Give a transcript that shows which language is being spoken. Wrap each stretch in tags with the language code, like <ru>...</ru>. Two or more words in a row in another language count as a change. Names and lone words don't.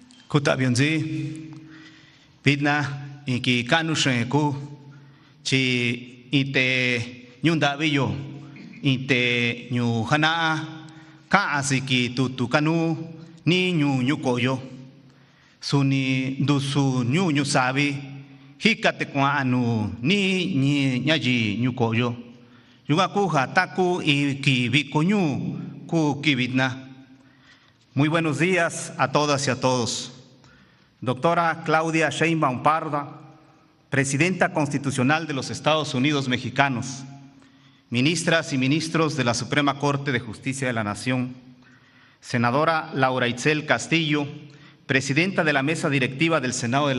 <mix>Kuta bionzi, pitna iki kanu shenku, chi ite nyunda biyo, ite nyu hana, ka asiki tutu kanu ni nyu koyo, suni dusu nyu sabi, hikate kwa anu ni nyaji nyu koyo, yugaku hataku iki bikonyu ku kibitna.</mix> <es>Muy buenos días a todas y a todos. Doctora Claudia Sheinbaum Pardo, Presidenta Constitucional de los Estados Unidos Mexicanos, ministras y ministros de la Suprema Corte de Justicia de la Nación, senadora Laura Itzel Castillo, Presidenta de la Mesa Directiva del Senado de</es>